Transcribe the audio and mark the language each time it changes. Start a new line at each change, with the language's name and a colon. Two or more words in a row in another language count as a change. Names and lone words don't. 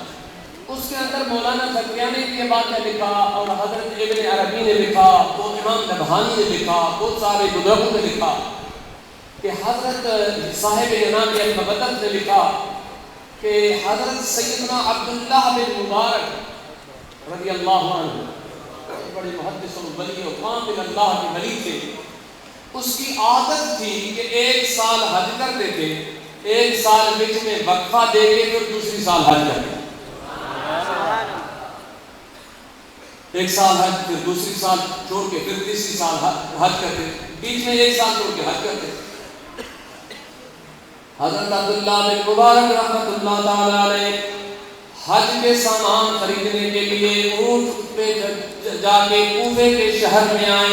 Urdu: اس کے اندر مولانا زکریا نے یہ واقعہ لکھا اور حضرت ابن عربی نے لکھا وہ امام نبہانی نے لکھا بہت سارے بزرگوں نے لکھا کہ حضرت صاحب جناب ابن بطن نے لکھا کہ حضرت سیدنا عبداللہ بن مبارک
Arabic: رضی اللہ عنہ
Urdu: بڑے محدث و ولی و کامل اللہ کے ولی تھے اس کی عادت تھی کہ ایک سال حج کرتے تھے ایک سال بچ میں وقفہ دے کے پھر دوسری سال حج کرتے ایک سال حج پھر دوسری سال چھوڑ کے پھر تیسری سال حج کرتے بیچ میں ایک سال چھوڑ کے حج کرتے حضرت عبداللہ بن مبارک
Arabic: رحمت اللہ تعالی علیہ
Urdu: حج کے سامان خریدنے کے لیے اونٹ پہ جا کے کوفے کے شہر میں آئے.